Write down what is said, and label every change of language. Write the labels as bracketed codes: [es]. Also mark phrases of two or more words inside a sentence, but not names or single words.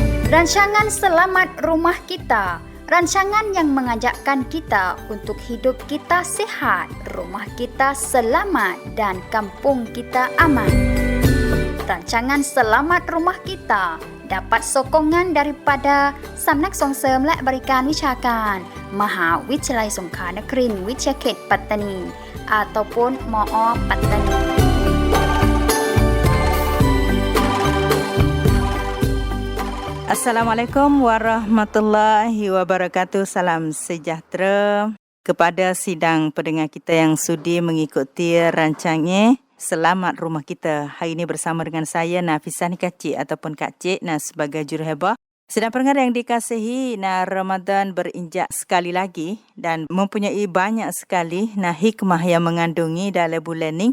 [ms] Rancangan Selamat Rumah Kita, rancangan yang mengajakkan kita untuk hidup kita sihat, rumah kita selamat dan kampung kita aman. Rancangan Selamat Rumah Kita dapat sokongan daripada [th] สำนักส่งเสริม และบริการวิชาการมหาวิทยาลัยสงขลานครินทร์วิทยาเขตปัตตานี [ms] ataupun MOOปัตตานี Assalamualaikum warahmatullahi wabarakatuh. Salam sejahtera kepada sidang pendengar kita yang sudi mengikuti rancangan Selamat Rumah Kita. Hari ini bersama dengan saya Nafisah Kacik ataupun Kak Cik sebagai juruhebah. Sedang pendengar yang dikasihi, Ramadan berinjak sekali lagi dan mempunyai banyak sekali hikmah yang mengandungi dalam bulan ni.